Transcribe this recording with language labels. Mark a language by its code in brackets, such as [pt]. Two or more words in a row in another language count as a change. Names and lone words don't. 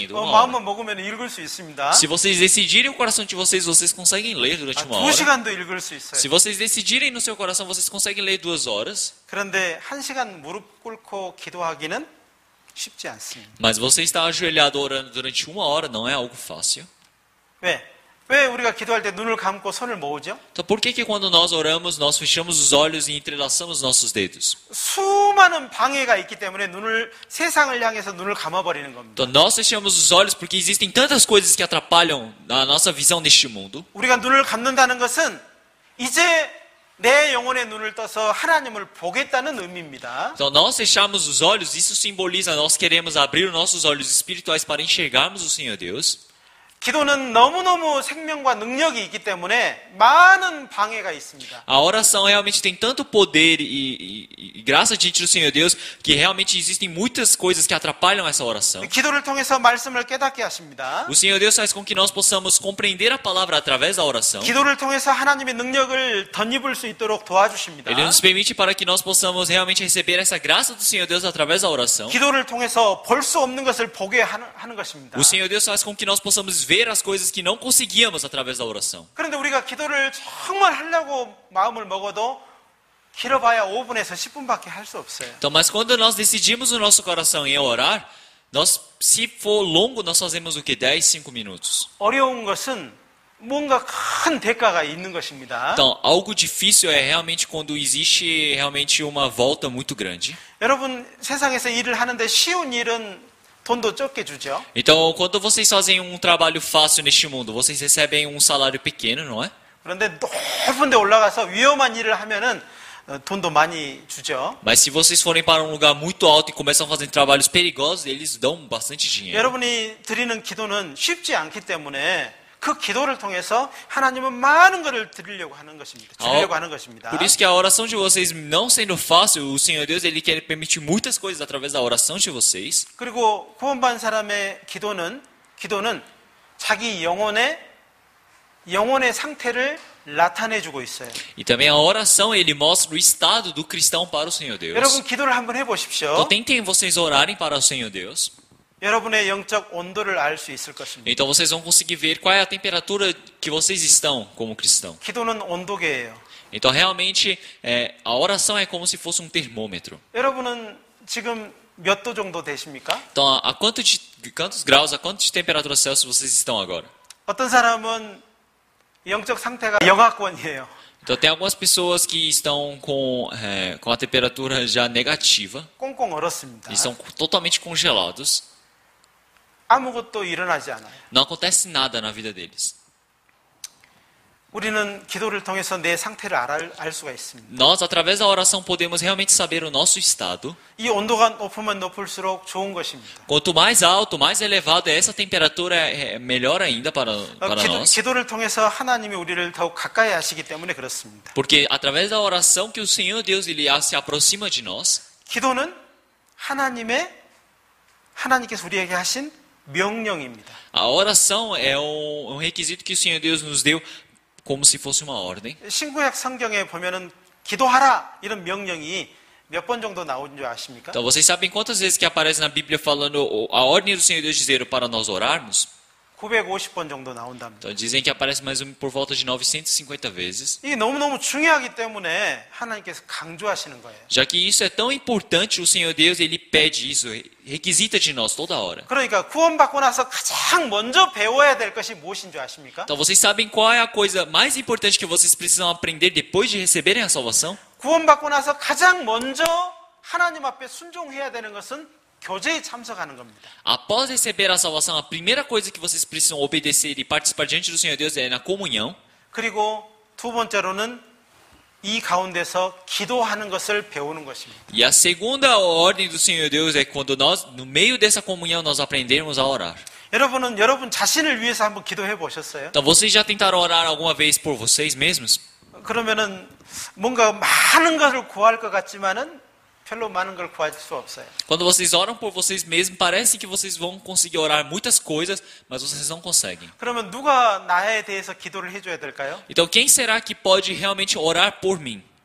[pt] 1 hora. [ko] 마음만 먹으면 읽을 수 있습니다. [pt] Se vocês decidirem o coração de vocês, vocês conseguem ler durante 1 hora. [ko] 2시간도 읽을 수 있어요. [pt] Se vocês decidirem no seu coração, vocês conseguem ler 2 horas. [ko] 그런데 1시간 무릎 꿇고 기도하기는 쉽지 않습니다. [pt] Mas você está ajoelhado orando durante 1 hora não é algo fácil. [ko] 왜 우리가 기도할 때 눈을 감고 손을 모으죠? [pt] Então por que quando nós oramos, nós fechamos os olhos e entrelaçamos nossos dedos? [ko] 수많은 방해가 있기 때문에 세상을 향해서 눈을 감아버리는 겁니다. [pt] Então nós fechamos os olhos porque existem tantas coisas que atrapalham a nossa visão neste mundo. [ko] 우리가 눈을 감는다는 것은 이제 내 영혼의 눈을 떠서 하나님을 보겠다는 의미입니다. [pt] Então nós fechamos os olhos, isso simboliza nós queremos abrir os nossos olhos espirituais para enxergarmos o Senhor Deus. [ko] 기도는 너무너무 생명과 능력이 있기 때문에 많은 방해가 있습니다. [pt] A oração realmente tem tanto poder e graça diante do Senhor Deus que realmente existem muitas coisas que atrapalham essa oração. [ko] 기도를 통해서 말씀을 깨닫게 하십니다. [pt] O Senhor Deus faz com que nós possamos compreender a palavra através da oração. [ko] 기도를 통해서 하나님의 능력을 덧입을 수 있도록 도와주십니다. [pt] Ele nos permite para que nós possamos realmente receber essa graça do Senhor Deus através da oração. [ko] 기도를 통해서 볼 수 없는 것을 보게 하는 것입니다. [pt] O Senhor Deus faz com que nós possamos ver as coisas que não conseguíamos através da oração. [ko] 그런데 우리가 기도를 정말 하려고 마음을 먹어도 길어봐야 5분에서 10분밖에 할 수 없어요. [pt] Então, mas quando nós decidimos no nosso coração em orar, se for longo, nós fazemos o que? 10, 5 minutos. [ko] 어려운 것은 뭔가 큰 대가가 있는 것입니다. [pt] Então, algo difícil é realmente quando existe realmente uma volta muito grande. [ko] 여러분 세상에서 일을 하는데 쉬운 일은 돈도 적게 주죠. [pt] Então, quando vocês fazem um trabalho fácil neste mundo, vocês recebem um salário pequeno, não é? [ko] 그런데 높은 데 올라가서 위험한 일을 하면은 돈도 많이 주죠. [pt] Mas se vocês forem para um lugar muito alto e começam a fazer trabalhos perigosos, eles dão bastante dinheiro. [ko] 여러분이 드리는 기도는 쉽지 않기 때문에 그 기도를 통해서 하나님은 많은 것을 드리려고 하는 것입니다. 주려고 하는 것입니다. [pt] Por isso que a oração de vocês não sendo fácil, o Senhor Deus ele quer permitir muitas coisas através da oração de vocês. [ko] 그리고 구원받은 사람의 기도는 자기 영혼의 상태를 나타내주고 있어요. [pt] E também a oração ele mostra o estado do cristão para o Senhor Deus. [ko] 여러분 기도를 한번 해보십시오. [pt] Então tentem vocês orarem para o Senhor Deus. [ko] 여러분의 영적 온도를 알 수 있을 것입니다. [pt] Então vocês vão conseguir ver qual é a temperatura que vocês estão como cristão. [ko] 기도는 온도계예요. [pt] Então realmente a oração é como se fosse um termômetro. [ko] 여러분은 지금 몇 도 정도 되십니까? [pt] Então a quantos graus, a quantos de temperatura Celsius vocês estão agora? [ko] 어떤 사람은 영적 상태가 영하권이에요. [pt] Então tem algumas pessoas que estão com a temperatura já negativa. [ko] 꽁꽁 얼었습니다. [pt] E estão totalmente congelados. [ko] 아무것도 일어나지 않아요. [pt] Não acontece nada na vida deles. [ko] 우리는 기도를 통해서 내 상태를 알 수가 있습니다. [pt] Nós, através da oração, podemos realmente saber o nosso estado. [ko] 이 온도가 높으면 높을수록 좋은 것입니다. [pt] Quanto mais alto, mais elevado é essa temperatura, é melhor ainda para nós. [ko] 기도를 통해서 하나님이 우리를 더욱 가까이 하시기 때문에 그렇습니다. [pt] Porque através da oração que o Senhor Deus ele se aproxima de nós. [ko] 기도는 하나님께서 우리에게 하신 명령입니다. [pt] A oração é um requisito que o Senhor Deus nos deu como se fosse uma ordem. [ko] 신구약 성경에 보면은 기도하라 이런 명령이 몇 번 정도 나온 줄 아십니까? [pt] Então vocês sabem quantas vezes que aparece na Bíblia falando a ordem do Senhor Deus dizer para nós orarmos? [ko] 950번 정도 나온답니다. [pt] Então dizem que aparece mais por volta de 950 vezes. [ko] 이게 너무너무 중요하기 때문에 하나님께서 강조하시는 거예요. [pt] Já que isso é tão importante, o Senhor Deus ele pede isso, requisita de nós toda hora. [ko] 그러니까 구원받고 나서 가장 먼저 배워야 될 것이 무엇인 줄 아십니까? [pt] Então vocês sabem qual é a coisa mais importante que vocês precisam aprender depois de receberem a salvação? [ko] 구원받고 나서 가장 먼저 하나님 앞에 순종해야 되는 것은 교제에 참석하는 겁니다. [pt] Após receber a salvação, a primeira coisa que vocês precisam obedecer e participar diante do Senhor Deus é na comunhão. [ko] 그리고 두 번째로는 이 가운데서 기도하는 것을 배우는 것입니다. [pt] E a segunda ordem do Senhor Deus é quando nós, no meio dessa comunhão, nós aprendermos a orar. [ko] 여러분은 여러분 자신을 위해서 한번 기도해 보셨어요? [pt] Então vocês já tentaram orar alguma vez por vocês mesmos? [ko] 그러면은 뭔가 많은 것을 구할 것 같지만은 별로 많은 걸 구할 수 없어요. [pt] Quando vocês oram por vocês mesmos, parece que vocês vão conseguir orar muitas coisas, mas vocês não conseguem. [ko] 그러면 누가 나에 대해서 기도를 해줘야 될까요? [pt] Então quem será que pode realmente orar por mim?